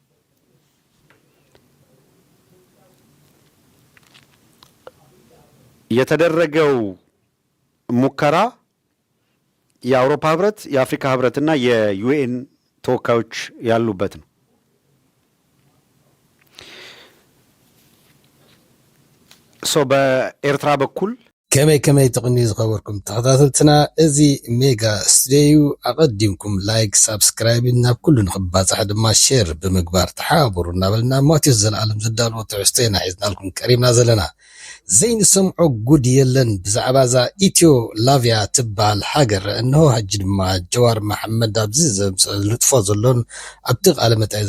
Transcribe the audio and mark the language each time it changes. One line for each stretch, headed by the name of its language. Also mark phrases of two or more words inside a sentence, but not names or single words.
Amharic: የተደረገው ሙከራ የአውሮፓ ህብረት፣ የአፍሪካ ህብረትና የዩኤን ተወካዮች ያሉበት ነው። በኤርትራ በኩል
Tigrinya: ከመይ ተቅኒ ዝኸበርኩም ተኸታተልትና እዚ ሜጋ ስቱዲዮ ኣቐዲምኩም
English: like subscribe
Tigrinya: ናብ ኩሉ ንኽባፅሕ ድማ ሼር ብምግባር ተሓባበሩ እናበልና ማቴዎስ ዘለዓለም ዘዳልዎ ትሕዝቶ ኢና ሒዝናልኩም ቀሪብና ዘለና። ዘይንሰምዖ ጉድ የለን ብዛዕባ እዛ ኢትዮ ላቪያ ትበሃል ሃገር እንሆ ሕጂ ድማ ጀዋር መሓመድ ኣብዚ ዘልጥፎ ዘሎን ኣብቲ ቃለ መጠይ